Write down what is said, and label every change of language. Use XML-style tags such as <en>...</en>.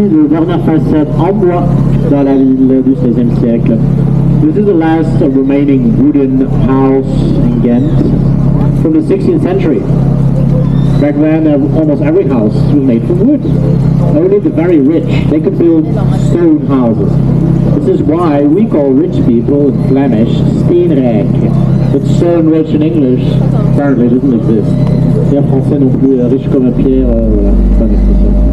<fr>Dernière façade en bois dans la ville du XVIe siècle.</fr> <en>This is the last remaining wooden house in Ghent from the 16th century. Back then almost every house was made from wood. Only the very rich, they could build stone houses. This is why we call rich people in Flemish steenrijk. But stone rich in English apparently doesn't exist.</en> <fr>Et en français non plus, riche comme un pierre, voilà, c'est pas une expression.</fr>